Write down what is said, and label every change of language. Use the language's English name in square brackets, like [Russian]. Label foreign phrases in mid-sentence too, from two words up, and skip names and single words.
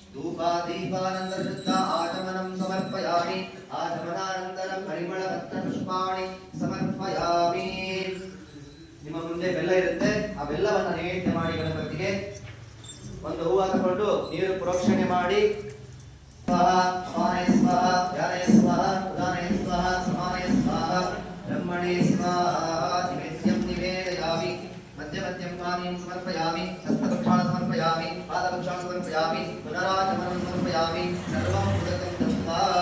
[Sanskrit] धूपादीपानंद शुद्ध आचमनं समर्पयामि आचमनानंतरं परिमళपत्रपुष्पाणि समर्पयामि [Kannada] ನಿಮ್ಮ ಮುಂದೆ ಬೆಲ್ಲ ಇರುತ್ತೆ ಆ ಬೆಲ್ಲವನ್ನು ನೈವೇದ್ಯ ಮಾಡಿ ಗಣಪತಿಗೆ ಒಂದು ಹೂವು ತಗೊಂಡು ನೀರು ಪ್ರೋಕ್ಷಣೆ ಮಾಡಿ [Sanskrit] स्वाहा स्वाहाय स्वाहा ध्यानाय स्वाहा उदानाय स्वाहा समानाय स्वाहा ब्रह्मणे स्वाहा निवेद्यं निवेदयामि मध्यमध्यं पानीयं समर्पयामि हस्तपक्षान् समर्पयामि पादपक्षान् समर्पयामि पुनराचमनं समर्पयामि सर्वं उदकं दत्त्वा